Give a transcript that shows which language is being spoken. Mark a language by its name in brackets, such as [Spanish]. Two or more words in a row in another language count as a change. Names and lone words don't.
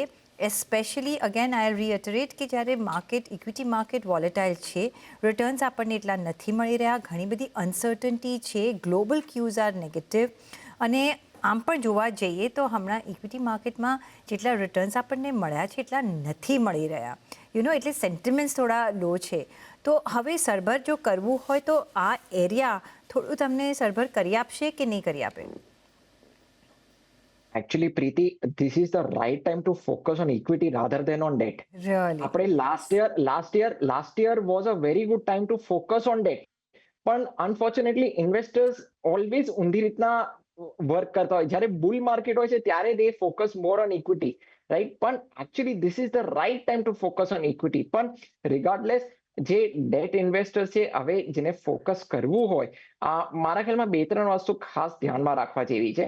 [English] especially again I reiterate [Gujarati] કે જ્યારે માર્કેટ, [English] equity market volatile [Gujarati] છે, રિટર્ન્સ આપણને એટલા નથી મળી રહ્યા, ઘણી બધી અનસર્ટનિટી છે, [English] global cues are negative, [Gujarati] અને આમ પણ જોવા જઈએ તો હમણાં ઇક્વિટી માર્કેટમાં જેટલા રિટર્ન્સ આપણને મળ્યા છે એટલા નથી મળી રહ્યા એટલે સેન્ટિમેન્ટ્સ થોડા લો છે. તો હવે સરભર જો કરવું હોય તો આ એરિયા થોડું તમને સરભર કરી આપશે કે નહીં કરી આપે? [English] Actually, Preeti, this is the right time to focus on equity rather than on debt. રિયલી? આપણે last year was a very good time to focus on debt. [Gujarati] પણ [English] unfortunately investors always [Gujarati] ઊંધી રીતના વર્ક કરતા હોય. જ્યારે [English] bull market [Gujarati] હોય છે ત્યારે [English] they focus more on equity, right? [Gujarati] પણ [English] actually this is the right time to focus on equity. [Gujarati] પણ રિગાર્ડલેસ જે [English] debt investors [Gujarati] છે, હવે જેને ફોકસ કરવું હોય, મારા ખ્યાલમાં 2-3 વસ્તુ ખાસ ધ્યાનમાં રાખવા જેવી છે.